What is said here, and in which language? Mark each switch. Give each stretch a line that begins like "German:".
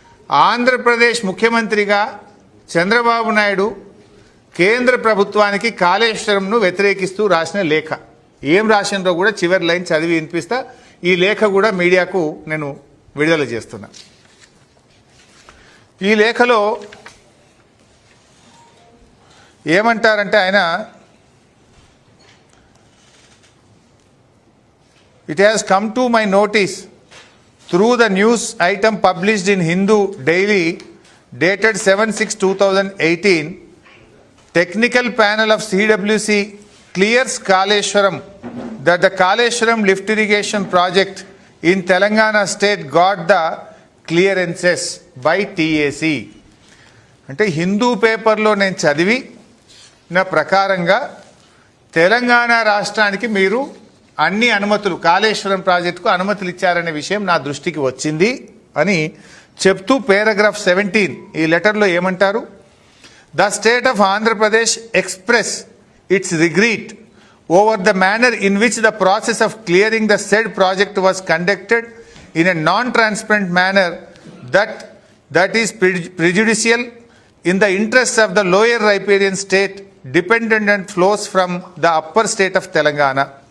Telugu: ఆంధ్రప్రదేశ్ ముఖ్యమంత్రిగా చంద్రబాబు నాయుడు కేంద్ర ప్రభుత్వానికి కాళేశ్వరంను వ్యతిరేకిస్తూ రాసిన లేఖ, ఏం రాసినో కూడా చివరి లైన్ చదివి వినిపిస్తా। ఈ లేఖ కూడా మీడియాకు నేను విడుదల చేస్తున్నా। ఈ లేఖలో ఏమంటారంటే ఆయన,
English: it has come to my notice through the news item published in Hindu Daily dated 7/6/2018, technical panel of CWC clears Kaleshwaram that the Kaleshwaram lift irrigation project in Telangana state got the clearances by TAC.
Telugu: అంటే హిందూ పేపర్లో నేను చదివి నా ప్రకారంగా తెలంగాణ రాష్ట్రానికి మీరు అన్ని అనుమతులు, కాళేశ్వరం ప్రాజెక్టుకు అనుమతులు ఇచ్చారనే విషయం నా దృష్టికి వచ్చింది అని చెప్తూ పారాగ్రాఫ్ 17 ఈ లెటర్లో ఏమంటారు?
English: The state of Andhra Pradesh express its regret over the manner in which the process of clearing the said project was conducted in a non-transparent manner that is prejudicial in the interests of the lower riparian state dependent and flows from the upper state of Telangana.